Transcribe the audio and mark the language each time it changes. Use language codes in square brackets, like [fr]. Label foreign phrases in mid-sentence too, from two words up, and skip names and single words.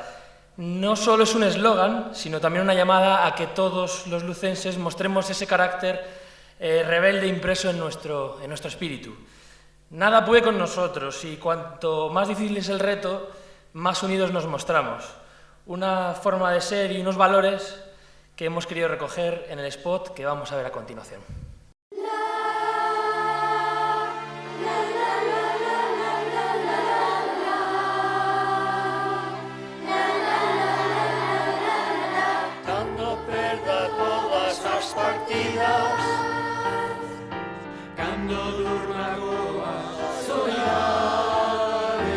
[es] No solo es un eslogan, sino también una llamada a que todos los lucenses mostremos ese carácter rebelde impreso en nuestro espíritu. Nada puede con nosotros y cuanto más difícil es el reto, más unidos nos mostramos. Una forma de ser y unos valores que hemos querido recoger en el spot que vamos a ver a continuación. [gl] Cando perda todas as partidas, cando durma goa soñare,